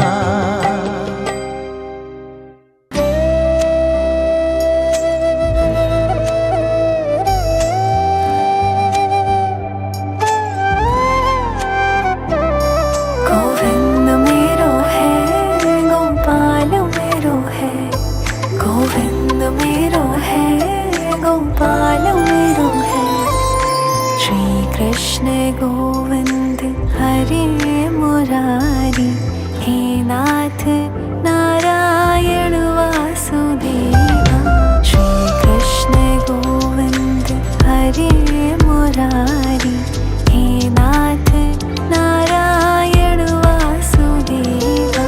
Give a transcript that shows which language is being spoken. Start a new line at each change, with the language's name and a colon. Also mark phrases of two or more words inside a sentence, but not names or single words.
Hindi: गोविंद मेरो है, गोपाल मेरो है, गोविंद मेरो है, गोपाल मेरो है।
Sanskrit: श्री कृष्ण गोविंद हरे मुरारी, हे नाथ नारायण वासुदेवा। श्री कृष्ण गोविंद हरे मुरारी, हे नाथ नारायण वासुदेवा।